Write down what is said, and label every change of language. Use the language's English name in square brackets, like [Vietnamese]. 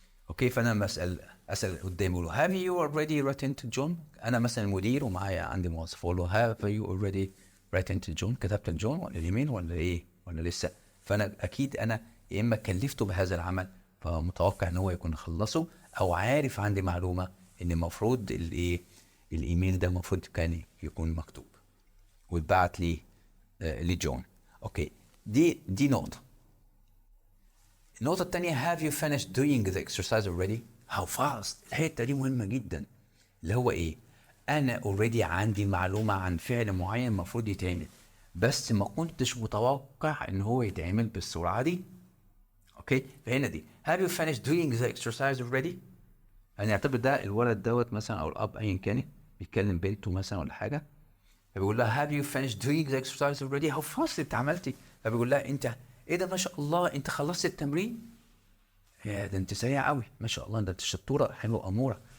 [Arabic] اوكي، فانا اسال قدامي اقول له [English] have you already written to John؟ [Arabic] انا مثلا مدير ومعايا عندي موظف، اقول له have you already written to John؟ كتبت لجون ولا الايميل ولا ايه ولا لسه؟ فانا اكيد انا يا اما كلفته بهذا العمل فمتوقع ان هو يكون خلصه، او عارف عندي معلومه ان المفروض الايه، الايميل ده المفروض كان يكون مكتوب واتبعت لي لجون. اوكي، دي نقطه. النقطة التانية [English] have you finished doing the exercise already؟ how fast. [Arabic] الحتة دي مهمة جدا، اللي هو ايه، انا already عندي معلومة عن فعل معين المفروض يتعمل، بس ما كنتش متوقع ان هو يتعمل بالسرعة دي. اوكي، فهنا دي [English] have you finished doing the exercise already؟ [Arabic] يعني اعتبر ده الولد دوت مثلا او الاب ايا كان بيتكلم بنته مثلا ولا حاجة، فبيقول لها have you finished doing the exercise already؟ [English] how fast [Arabic] انت عملتي؟ فبيقول لها انت ايه ده ما شاء الله انت خلصت التمرين؟ يا ده انت سريع قوي ما شاء الله، ده انت شطوره حلوه اموره.